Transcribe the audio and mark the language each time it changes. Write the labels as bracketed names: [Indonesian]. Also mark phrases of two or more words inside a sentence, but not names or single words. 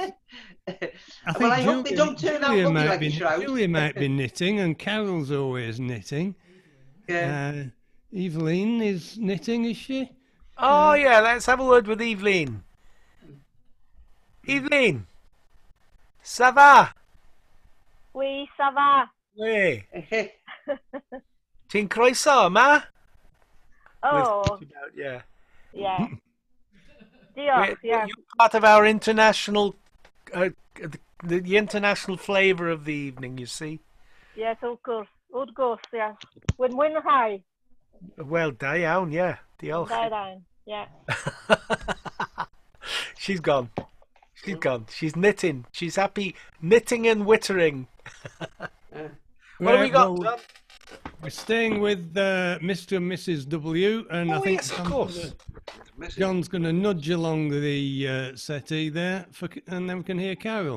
[English] I hope they don't turn out looking like a shroud. Julia might be knitting, and Carol's always knitting. Yeah. Evelyn is knitting, is she? Oh, yeah, let's have a word with Evelyn. Evelyn, [French] ça va? Oui, ça va. Oui. [Welsh] Ti'n croeso yma? [English] Oh. Yeah. Yeah. Diolch, yeah. You're part of our international, the international flavour of the evening, you see. Yes, of course, yes. Wyn high. Well, [Welsh] da iawn, [English] yeah. [Welsh] Diolch. Da iawn, [English] yeah. She's gone. She's gone. She's knitting. She's happy knitting and wittering. What have we got, John? We're staying with Mr. and Mrs. W, and I think yes, of course. John's going to nudge along the settee there, and then we can hear Carol.